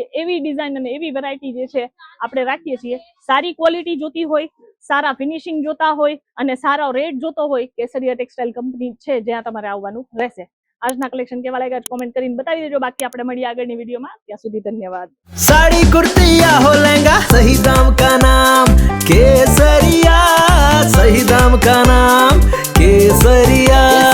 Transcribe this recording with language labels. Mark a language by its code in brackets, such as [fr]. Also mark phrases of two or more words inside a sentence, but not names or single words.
[gu] એવી ડિઝાઇન અને એવી વેરાયટી જે છે આપણે રાખીએ છીએ. સારી ક્વોલિટી જોતી હોય, સારા ફિનિશિંગ જોતા હોય અને સારો રેટ જોતો હોય, કેસરિયા ટેક્સટાઇલ કંપની છે જ્યાં તમારે આવવાનું રહેશે. આજના કલેક્શન કેવા લાગ્યા કોમેન્ટ કરીને બતાવી દેજો. બાકી આપણે મળીએ આગળની વિડીયોમાં. ત્યાં સુધી ધન્યવાદ. [hi] साड़ी कुर्ती या हो लहंगा, सही दाम का नाम केसरिया, सही दाम का नाम केसरिया।